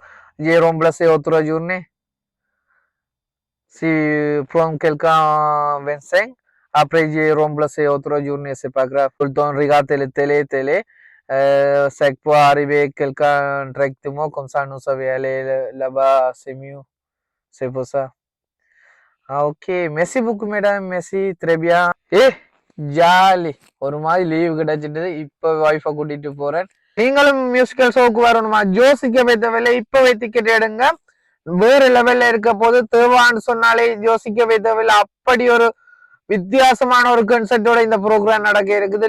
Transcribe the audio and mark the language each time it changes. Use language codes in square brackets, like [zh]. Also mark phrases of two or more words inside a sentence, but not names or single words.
[fr] J'ai remplacé autre journée. Si prends quelqu'un 25, après j'ai remplacé autre journée, c'est pas grave. Tout le temps regarder la télé. Ça peut arriver quelqu'un directement, comme ça nous savons aller là-bas, c'est mieux. C'est pour ça. Ah, ok. Merci beaucoup, mesdames. Merci. Très bien. [ta] ஜாலி ஒரு மாதிரி லீவு கிடைச்சிட்டு இப்ப வைஃபை கூட்டிட்டு போறேன். நீங்களும் [en] musical show [ta] வரணுமா? ஜோசிக்க வைத்தவில்லை, இப்பவே டிக்கெட் எடுங்க. வேற லெவல்ல இருக்க போது. தேவான்னு சொன்னாலே யோசிக்க வைத்தவில்லை. அப்படி ஒரு வித்தியாசமான ஒரு கன்செப்டோட இந்த ப்ரோக்ராம் நடக்க இருக்குது.